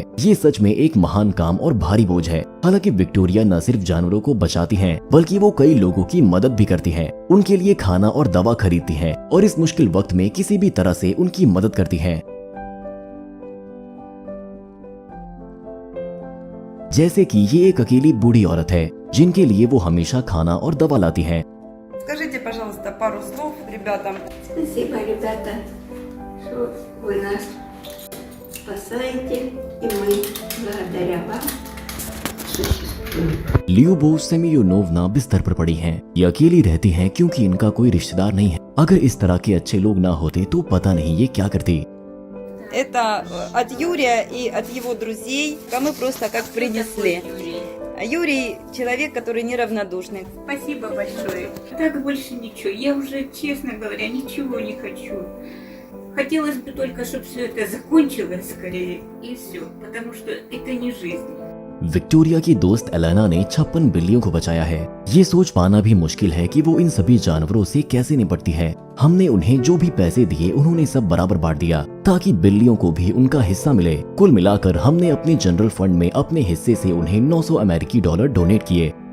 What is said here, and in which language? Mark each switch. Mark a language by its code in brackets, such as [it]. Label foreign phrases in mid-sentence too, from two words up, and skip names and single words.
[hi] ये सच में एक महान काम और भारी बोझ है। हालांकि विक्टोरिया न सिर्फ जानवरों को बचाती हैं, बल्कि वो कई लोगों की मदद भी करती हैं। उनके लिए खाना और दवा खरीदती हैं और इस मुश्किल वक्त में किसी भी तरह से उनकी मदद करती हैं। जैसे कि ये एक अकेली बूढ़ी औरत है जिनके लिए वो हमेशा खाना और दवा लाती हैं। [ru] Скажите, пожалуйста, пару слов ребятам. Спасибо, ребята, что вы нас спасаете, и мы благодаря вам существуем. [hi] लियोबो सेमियोनोवना बिस्तर पर पड़ी हैं। ये अकेली रहती हैं क्योंकि इनका कोई रिश्तेदार नहीं है। अगर इस तरह के अच्छे लोग ना होते तो पता नहीं ये क्या करती। [ru] Это от Юрия и от его друзей. Мы просто как принесли. Юрий человек, который неравнодушный. Спасибо большое. Так больше ничего. Я уже, честно говоря, ничего не хочу. Хотелось бы только, чтобы все это закончилось скорее, и все. Потому что это не жизнь. [hi] विक्टोरिया की दोस्त एलेना ने 56 बिल्लियों को बचाया है। ये सोच पाना भी मुश्किल है कि वो इन सभी जानवरों से कैसे निपटती है। हमने उन्हें जो भी पैसे दिए उन्होंने सब बराबर बांट दिया ताकि बिल्लियों को भी उनका हिस्सा मिले। कुल मिलाकर हमने अपने जनरल फंड में अपने हिस्से से उन्हें 900 अमेरिकी डॉलर डोनेट किए।